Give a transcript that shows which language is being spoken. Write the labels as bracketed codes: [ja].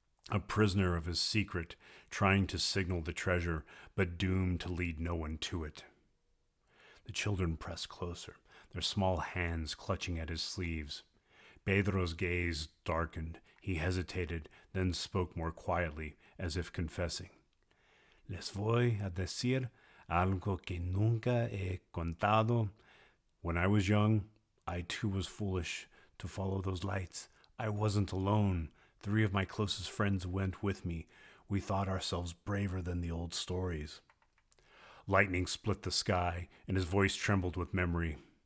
[en] A prisoner of his secret, trying to signal the treasure, but doomed to lead no one to it. The children pressed closer, their small hands clutching at his sleeves. Pedro's gaze darkened. He hesitated, then spoke more quietly, as if confessing. [es] Les voy a decir algo que nunca he contado. [en] When I was young, I too was foolish to follow those lights. I wasn't alone. 3 of my closest friends went with me. We thought ourselves braver than the old stories. Lightning split the sky, and his voice trembled with memory.